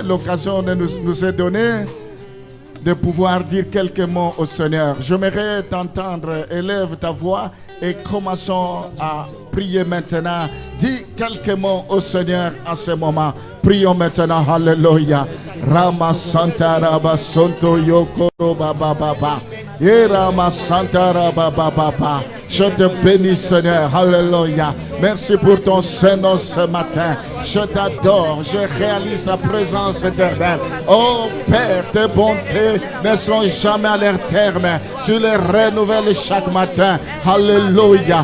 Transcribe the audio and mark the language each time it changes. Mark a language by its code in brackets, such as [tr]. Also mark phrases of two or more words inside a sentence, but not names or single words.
[fr] L'occasion nous est donnée de pouvoir dire quelques mots au Seigneur. J'aimerais t'entendre. Élève ta voix et commençons à prier maintenant. Dis quelques mots au Seigneur en ce moment. Prions maintenant. Alléluia. Rama Santa Raba Sonto Yokoro Baba Baba. Rama Santa Raba Baba. Je te bénis, Seigneur. Alléluia. Merci pour ton Saint-Nom ce matin. Je t'adore. Je réalise ta présence éternelle. Oh Père, tes bontés ne sont jamais à leur terme. Tu les renouvelles chaque matin. Alléluia.